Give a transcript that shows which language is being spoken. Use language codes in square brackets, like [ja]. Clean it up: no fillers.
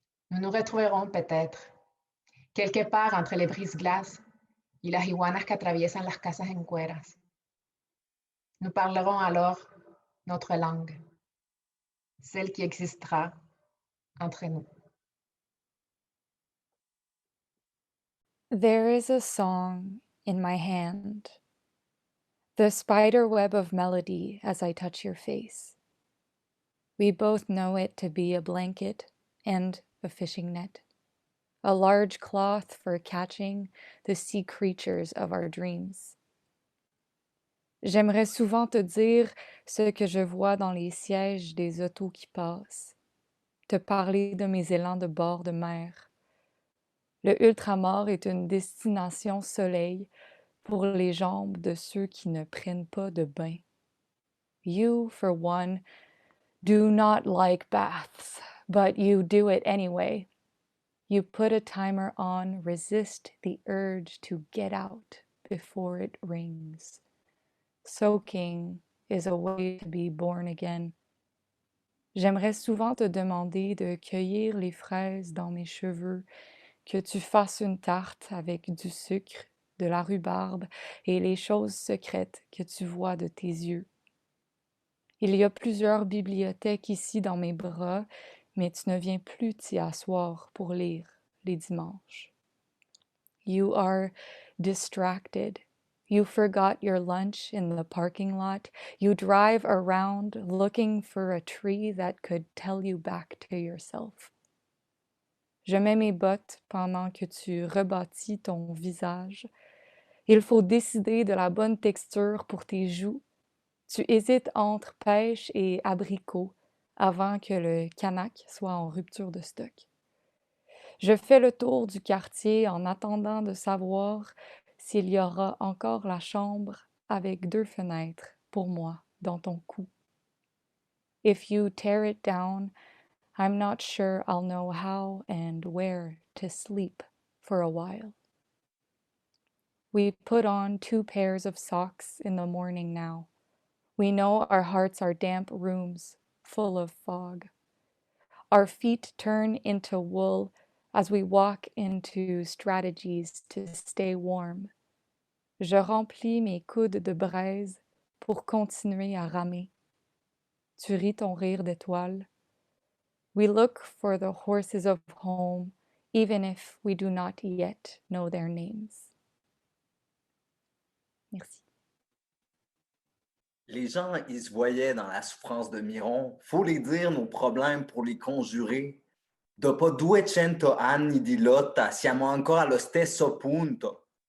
[fr] Nous nous retrouverons peut-être, quelque part entre les brises-glaces [es] y las iguanas que atraviesan las casas en cueras. [fr] Nous parlerons alors notre langue, celle qui existera entre nous. [en] There is a song in my hand, the spider web of melody as I touch your face. We both know it to be a blanket and a fishing net, a large cloth for catching the sea creatures of our dreams. [fr] J'aimerais souvent te dire ce que je vois dans les sièges des autos qui passent, te parler de mes élans de bord de mer. Le ultramar est une destination soleil pour les jambes de ceux qui ne prennent pas de bain. [en] You, for one, do not like baths, but you do it anyway. You put a timer on, resist the urge to get out before it rings. Soaking is a way to be born again. [fr] J'aimerais souvent te demander de cueillir les fraises dans mes cheveux, que tu fasses une tarte avec du sucre, de la rhubarbe et les choses secrètes que tu vois de tes yeux. Il y a plusieurs bibliothèques ici dans mes bras, mais tu ne viens plus t'y asseoir pour lire les dimanches. [en] You are distracted. You forgot your lunch in the parking lot. You drive around looking for a tree that could tell you back to yourself. [fr] Je mets mes bottes pendant que tu rebâtis ton visage. Il faut décider de la bonne texture pour tes joues. Tu hésites entre pêche et abricot avant que le Canac soit en rupture de stock. Je fais le tour du quartier en attendant de savoir s'il y aura encore la chambre avec 2 fenêtres pour moi dans ton cou. [en] If you tear it down, I'm not sure I'll know how and where to sleep for a while. We put on 2 pairs of socks in the morning now. We know our hearts are damp rooms full of fog. Our feet turn into wool as we walk into strategies to stay warm. [fr] Je remplis mes coudes de braise pour continuer à ramer. Tu ris ton rire d'étoile. [en] We look for the horses of home, even if we do not yet know their names. [fr] Merci. Les gens, ils se voyaient dans la souffrance de Miron. Faut les dire nos problèmes pour les conjurer. [it] Dopo 200 anni di lotta, siamo ancora allo stesso punto.